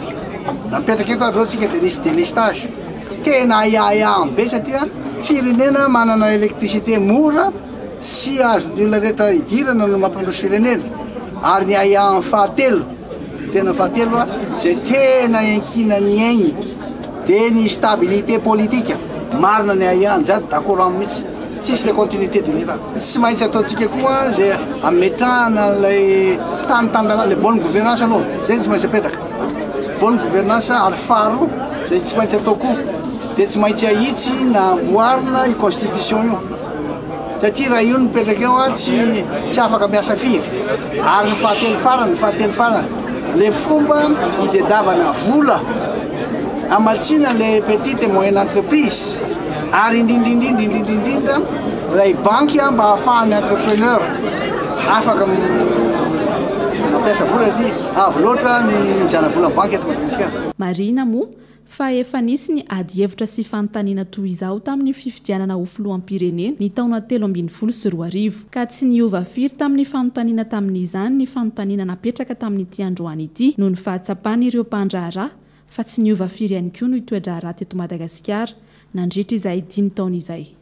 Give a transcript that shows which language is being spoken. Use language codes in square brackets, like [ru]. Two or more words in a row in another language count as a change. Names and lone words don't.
[mg] Napetraka eto zao tsika dia nisy délestage. Tena aya be satria firenena manana électricité mora sy azon'ny olona rehetra idirana no mampandroso firenena. Ary ny aya fahatelo, tena fahatelo zay tena enkinany aigny dia ny [fr] stabilité politique. [mg] Marina ny aya zany d'accord aminy mihitsy. [fr] Tsisy la continuité de l'État. [mg] Tsy maintsy ataontsika koa zay ametrahana ilay tanitandana [fr] le bonne gouvernance [mg] aloha. Zay tsy maintsy apetraka. [fr] Bonne gouvernance [mg] ary faharoa zay tsy maintsy atao koa. Dia tsy maintsy ahitsy na amboarina i constitution io. Satria raha io mipetraka eo tsy afaka miasa firy. Ary ny fahatelo farany, le fomba itadiavana vola amatsina [fr] le petite et moyenne entreprise. [mg] Ary indrindra ilay banky mba ahafahan'ny entrepreneur afaka mampiasa vola satria avo loatra ny zana-bola banky eto Madagasikara. Marina moa fa efa nisy ny ady hevitra sy fanontaniana toy izao tamin'ny fifidianana ho filoham-pirenena ny taona 2024 ka tsy niova firy tamin'ny fanontaniana tamin'izany ny fanontaniana napetraka tamin'ity androany ity no ny fahatsapan'ireo mpandraharaha fa tsy niova firy ihany koa no itoedraharaha teto Madagasikara nandritra izay 5 taona izay.